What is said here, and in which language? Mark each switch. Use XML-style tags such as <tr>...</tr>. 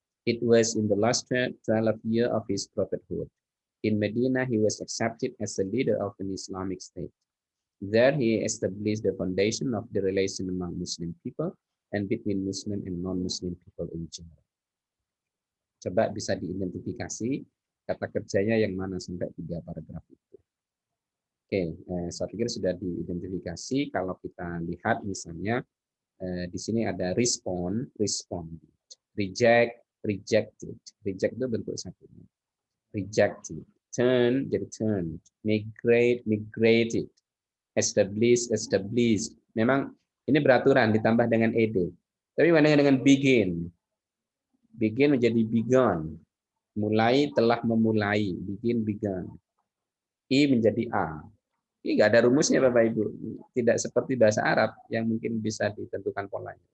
<en>It was in the last 12th year of his prophethood. In Medina, he was accepted as the leader of an Islamic state. There, he established the foundation of the relation among Muslim people and between Muslim and non-Muslim people in general.</en> <id>Coba bisa diidentifikasi kata kerjanya yang mana sampai 3 paragraf itu. Oke, saya pikir sudah diidentifikasi. Kalau kita lihat misalnya di sini ada respond, reject, rejected. Reject itu bentuk satunya. Rejected. Turn, jadi turn. Migrate, migrated. Establish, established. Memang ini beraturan ditambah dengan ed. Tapi bagaimana dengan begin? Begin menjadi begun. Mulai, telah memulai. Begin, begun. I menjadi a. Ini nggak ada rumusnya Bapak Ibu. Tidak seperti bahasa Arab yang mungkin bisa ditentukan polanya.</id>